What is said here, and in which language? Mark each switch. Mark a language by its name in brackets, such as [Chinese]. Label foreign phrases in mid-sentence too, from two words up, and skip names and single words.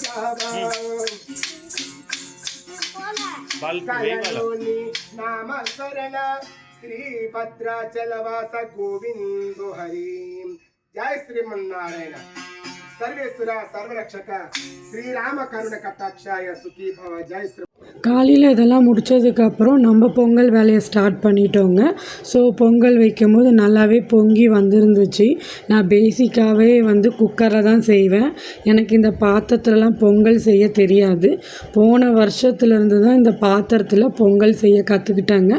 [Telugu] కలలోని నామస్మరణ శ్రీ భద్రాచలవాస గోవిందు హరి జయ శ్రీమన్నారాయణ సర్వేశ్వర సర్వరక్షక శ్రీరామ కరుణ కటాక్షాయ సుఖీ భవ జయ శ్రీ [Tamil] காலையில் இதெல்லாம் முடித்ததுக்கப்புறம் நம்ம பொங்கல் வேலையை ஸ்டார்ட் பண்ணிட்டோங்க. ஸோ பொங்கல் வைக்கும்போது நல்லாவே பொங்கி வந்துருந்துச்சு. நான் பேசிக்காகவே வந்து குக்கரில் தான் செய்வேன். எனக்கு இந்த பாத்திரத்துலலாம் பொங்கல் செய்ய தெரியாது. போன வருஷத்துலேருந்து தான் இந்த பாத்திரத்தில் பொங்கல் செய்ய கற்றுக்கிட்டாங்க.